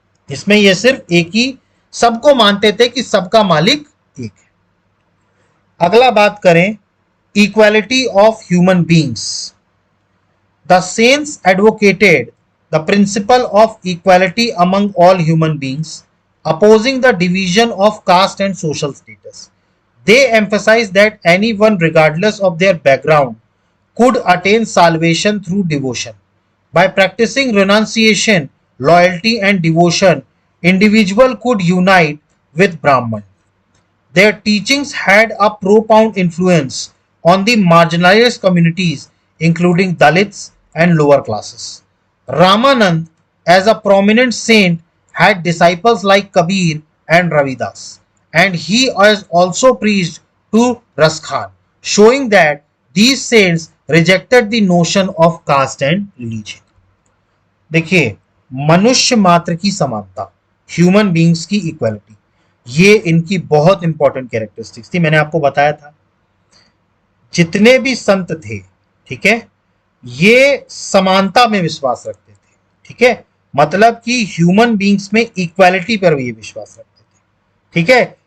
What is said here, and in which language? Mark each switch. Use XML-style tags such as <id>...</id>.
<hi>इसमें ये सिर्फ एक ही, सबको मानते थे कि सबका मालिक एक है। अगला बात करें</hi> <en>Equality of human beings. The saints advocated the principle of equality among all human beings, opposing the division of caste and social status. They emphasize that anyone, regardless of their background, could attain salvation through devotion. By practicing renunciation, loyalty, and devotion, individual could unite with Brahman. Their teachings had a profound influence on the marginalized communities, including Dalits and lower classes. Ramanand, as a prominent saint, had disciples like Kabir and Ravidas, and he has also preached to Raskhan, showing that these saints rejected the notion of caste and religion.</en> <hi>देखिए, मनुष्य मात्र की समानता, human beings की equality, ये इनकी बहुत important characteristics थी। मैंने आपको बताया था जितने भी संत थे, ठीक है, ये समानता में विश्वास रखते थे, ठीक है, मतलब कि ह्यूमन बींग्स में इक्वालिटी पर ये विश्वास रखते थे, ठीक है।</hi>